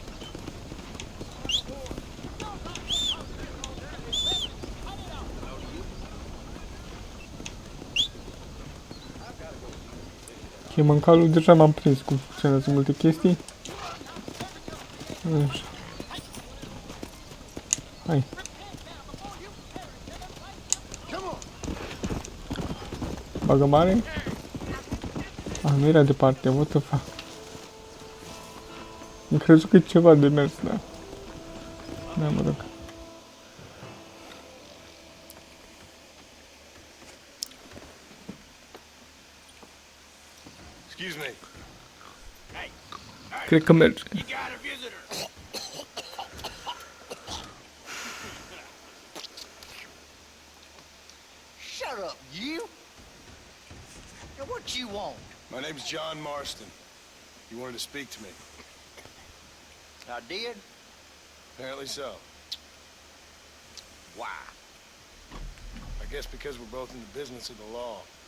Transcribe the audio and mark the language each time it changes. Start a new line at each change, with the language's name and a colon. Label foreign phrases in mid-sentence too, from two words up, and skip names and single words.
Romanian: Ok, mâncalul deja m-am prins cum funcționează multe chestii. Așa. Hai. Bagă mare? Nu era departe,
English: what the fuck.
Romanian: Am crezut că e ceva de mers, da. Da, mă rog.
English: Excuse me.
Romanian: Cred că merge.
English: You? Now, what you want? My name's John Marston. You wanted to speak to me. I did? Apparently so. Why? I guess because we're both in the business of the law.